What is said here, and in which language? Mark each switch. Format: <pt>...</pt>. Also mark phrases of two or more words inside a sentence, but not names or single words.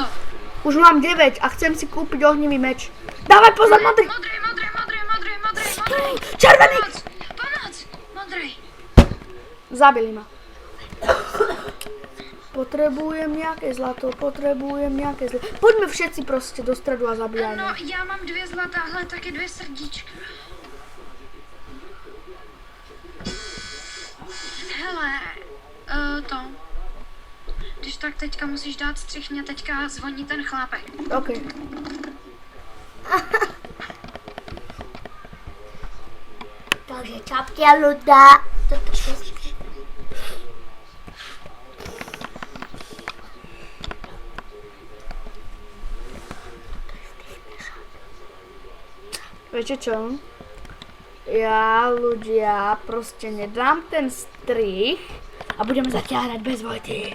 <sk>Už mám 9 a chcem si kúpiť ohnivý meč. Dávaj pozor, modrý! Modrý. Červený! Pomoc, modrý. Zabili ma. Potrebujem nejaké zlato. Poďme všetci proste do stredu a zabíjajme.</sk> <cs>No, já mám 2 zlata, ale taky 2 srdíčka. Hele, to. Když tak teďka musíš dát střih, mě teďka zvoní ten chlápek. OK.</cs> <sk>Takže čapky a ľudia. Viete čo? Ja, ľudia, proste nedám ten strich a budeme zatiaľ hrať bez Vojty.</sk>